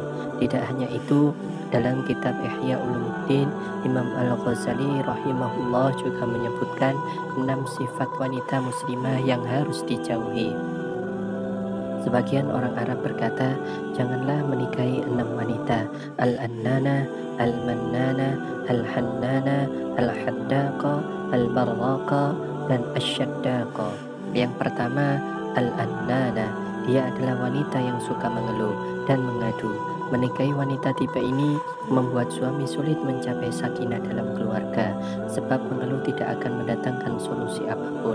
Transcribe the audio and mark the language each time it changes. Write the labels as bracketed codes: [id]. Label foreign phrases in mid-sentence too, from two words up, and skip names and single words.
[id] Tidak hanya itu, dalam kitab Ihya Ulumuddin, Imam Al-Ghazali rahimahullah juga menyebutkan 6 sifat wanita muslimah yang harus dijauhi. Sebagian orang Arab berkata, janganlah menikahi 6 wanita: [ar] الأنانة، المنانة، الحنانة، الحداقة، البراقة, [id] dan asyaddaqa. Yang pertama, al-annana. Dia adalah wanita yang suka mengeluh dan mengadu. Menikahi wanita tipe ini membuat suami sulit mencapai sakinah dalam keluarga, sebab mengeluh tidak akan mendatangkan solusi apapun.